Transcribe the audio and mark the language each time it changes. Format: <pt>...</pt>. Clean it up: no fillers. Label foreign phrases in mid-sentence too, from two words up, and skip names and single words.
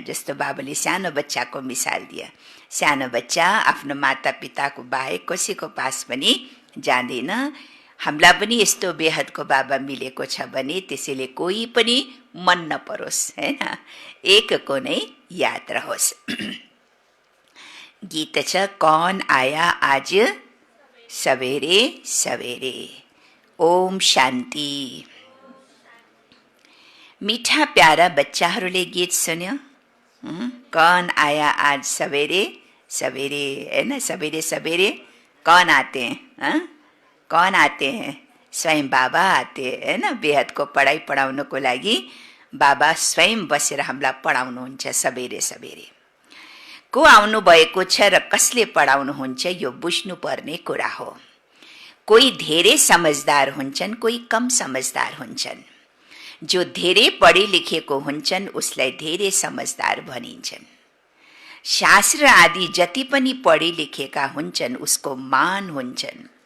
<ne>जस्तो बाबाले सानो बच्चाको मिसाल दिए, सानो बच्चा आफ्नो माता पिताको बाहेक कसैको पास पनि जाँदैन। हामीलाई पनि यस्तो बेहदको बाबा मिलेको छ भने त्यसैले कोही पनि मन नपरोस्, हैन? एकको नै याद रहोस्। गीत छ,</ne> <hi>कौन आया आज सवेरे सवेरे।</hi> <ne>ओम शान्ति।</ne> <hi>मीठा प्यारा</hi> <ne>बच्चाहरूले गीत सुन्यो।</ne> <hi>कौन आया आज सवेरे सवेरे, हैन? सवेरे सवेरे कौन आते हैं? कौन आते हैं? स्वयं बाबा आते हैं,</hi> <ne>हैन? बेहदको पढाइ पढाउनको लागि बाबा स्वयं बसेर हामीलाई पढाउनुहुन्छ</ne> <hi>सवेरे सवेरे।</hi> <ne>को आउनु भएको छ र कसले पढाउनुहुन्छ यो बुझ्नुपर्ने कुरा हो। कोही धेरै समझदार हुन्छन्, कोही कम समझदार हुन्छन्। जो धेरै पढे लेखेको हुन्छन् उसलाई धेरै समझदार भनिन्छन्। शास्त्र आदि जति पनि पढे लेखेका हुन्छन् उसको मान हुन्छन्।</ne>